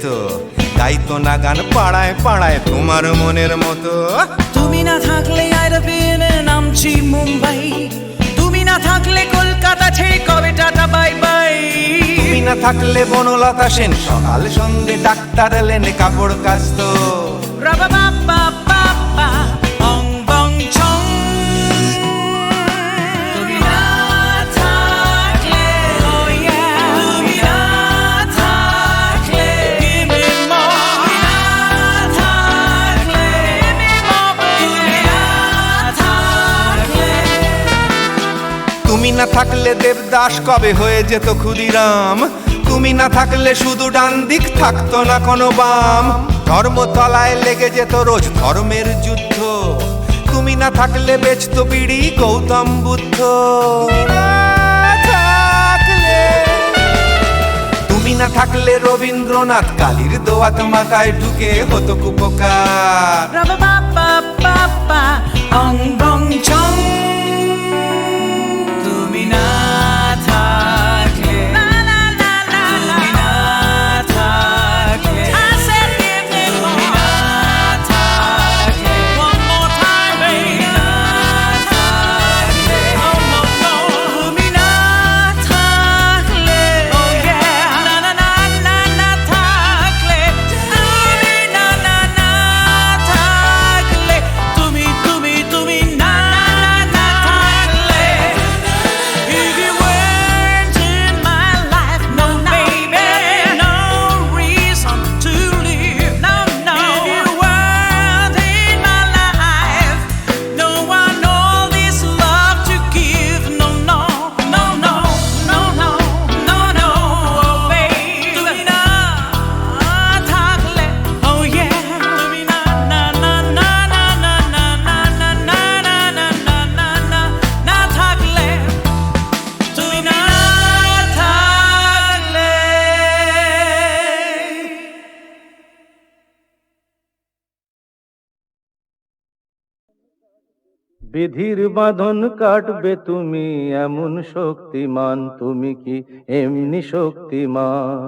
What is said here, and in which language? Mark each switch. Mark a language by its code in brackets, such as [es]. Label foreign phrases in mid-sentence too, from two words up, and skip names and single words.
[bn] গাইতো না গান পাড়ায় পাড়ায় তোমার মনের মতো। তুমি না থাকলে আইরবিনে নামছি মুম্বাই। তুমি না থাকলে কলকাতা ছেড়ে কবে টাটা বাই বাই। তুমি তুমি না থাকলে বনলতা সেন সকাল সন্ধে ডাক্তার এলেন কাপড় কাচত। Ra-ba-ba-ba-ba-ba, ong bong chong. তুমি না থাকলে, [en] oh yeah, [bn] তুমি না থাকলে, [en] give me more. [bn] তুমি না থাকলে, [en] give me more. [bn] তুমি না থাকলে, তুমি না থাকলে দেবদাস কবে হয়ে যেত ক্ষুদিরাম। তুমি না থাকলে শুধু ডান দিক থাকতো না কোনো বাম। ধর্মতলায় লেগে যেত রোজ ধর্মের যুদ্ধ। তুমি না থাকলে বেচতো বিড়ি গৌতম বুদ্ধ। তুমি না থাকলে রবীন্দ্রনাথ কালির দোয়াত মাথায় ঢুকে হতো কুপকার। Ra-ba-ba-ba-ba-ba, ong bong chong. তুমি না থাকলে, la la la la la, তুমি না থাকলে, [en] I said give me more. [bn] তুমি না থাকলে, [en] one more time baby. [bn] তুমি না থাকলে, [en] oh no no. [bn] তুমি না থাকলে, [en] oh yeah, [bn] na na na na na থাকলে, তুমি না না না থাকলে, তুমি তুমি তুমি না না না থাকলে, [en] if you weren't in my life, no baby, no reason to live, no no. If you weren't in my life, no one all this love to give, no no no no no no no no, oh baby. [bn] তুমি না থাকলে, [en] oh yeah, [bn] তুমি না না না না না না না না না না না না না না না না থাকলে, তুমি না থাকলে। বিধির বাঁধন কাটবে তুমি এমন শক্তিমান, তুমি কি এমনি শক্তিমান?